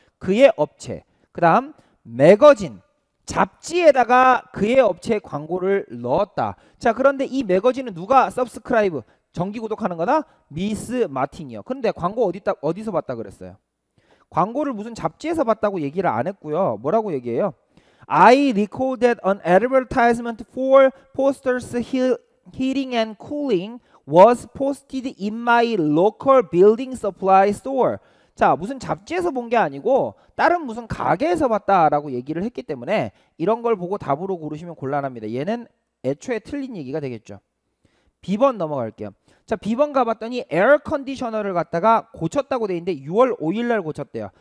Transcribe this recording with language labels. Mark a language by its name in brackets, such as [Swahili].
[Korean] 그의 업체, 그 다음 매거진, 잡지에다가 그의 업체의 광고를 넣었다. 자, 그런데 이 매거진은 누가 서브스크라이브, 정기 구독하는 거다? 미스 마틴이요. 근데 광고 어디서 봤다 그랬어요? 광고를 무슨 잡지에서 봤다고 얘기를 안 했고요. 뭐라고 얘기해요? [English] I recall that an advertisement for posters heating and cooling was posted in my local building supply store. [Korean] 자, 무슨 잡지에서 본 게 아니고 다른 무슨 가게에서 봤다라고 얘기를 했기 때문에 이런 걸 보고 답으로 고르시면 곤란합니다. 얘는 애초에 틀린 얘기가 되겠죠. B번 넘어갈게요. 자, B번 가봤더니 에어 컨디셔너를 갖다가 고쳤다고 돼 있는데 6월 5일 날 고쳤대요.